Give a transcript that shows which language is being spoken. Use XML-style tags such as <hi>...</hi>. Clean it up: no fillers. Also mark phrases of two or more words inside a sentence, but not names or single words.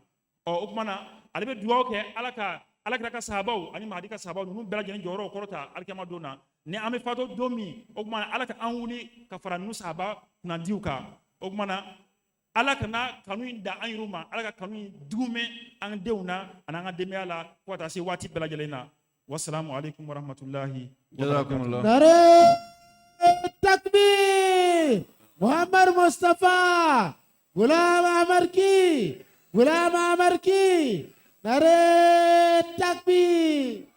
<bm>O kumana ale bɛ dugawu kɛ ala ka alakira ka sahabaw ani mahdi ka sahabaw ninnu bɛɛ lajɛlen jɔyɔrɔw kɔrɔta alikiyama don na. Ni an bɛ fatɔ don min, o kumana ala ka an wuli ka fara ninnu sahaba kunnadiw kan. O kumana ala kana kanu in da an yɛrɛw ma, ala ka kanu in dugumɛ an denw na an'an ka denbaya la fo ka taa se waati bɛɛ lajɛlen na.</bm> <ar>والسلام عليكم ورحمة الله وبركاته.</ar> <ur>نعرۂ تکبیر۔ محمد مصطفی، غلام احمد کی، غلام احمد کی، نعرۂ تکبیر.</ur>